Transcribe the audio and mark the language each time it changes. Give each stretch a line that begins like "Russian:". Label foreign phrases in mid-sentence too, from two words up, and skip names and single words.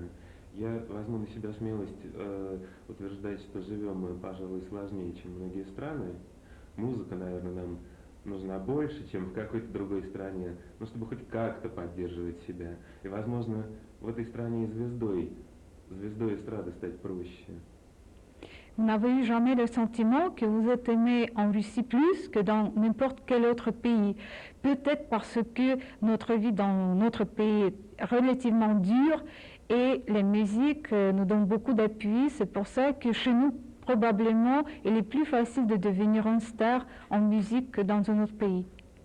Russian: Я возьму на себя смелость утверждать, что живем мы, пожалуй, сложнее, чем многие страны. Музыка, наверное, нам нужна больше, чем в какой-то другой стране, но чтобы хоть как-то поддерживать себя. И, возможно, в этой стране и звездой эстрады стать проще.
French: Vous n'avez jamais le sentiment que vous êtes aimé en Russie plus que dans n'importe quel autre pays. Peut-être parce que notre vie dans notre pays est relativement dure et les musiques nous donnent beaucoup d'appui. C'est pour ça que chez nous, probablement, il est plus facile de devenir une star en musique que dans un autre pays.